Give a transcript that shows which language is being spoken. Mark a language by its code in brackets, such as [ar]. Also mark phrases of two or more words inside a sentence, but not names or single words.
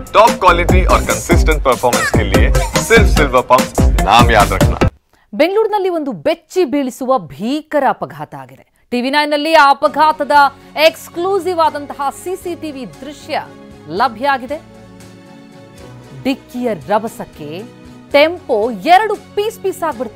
[en] top quality [hi] और [en] consistent performance [hi] के लिए सिर्फ सिल्वर पंप नाम याद रखना। [kn] ಬೆಂಗಳೂರಿನಲ್ಲಿ ಒಂದು ಬೆಚ್ಚಿ ಬೀಳಿಸುವ ಭೀಕರ ಅಪಘಾತ ಆಗಿದೆ. ಟಿವಿ9 ನಲ್ಲಿ ಆ ಅಪಘಾತದ ಎಕ್ಸ್ಕ್ಲೂಸಿವ್ ಆದಂತಹ ಸಿಸಿಟಿವಿ ದೃಶ್ಯ ಲಭ್ಯ ಆಗಿದೆ. ಡಿಕ್ಕಿಯ ರಭಸಕ್ಕೆ ಟೆಂಪೋ 2 ಪೀಸ್ ಆಗ್ಬಿಡ್ತು.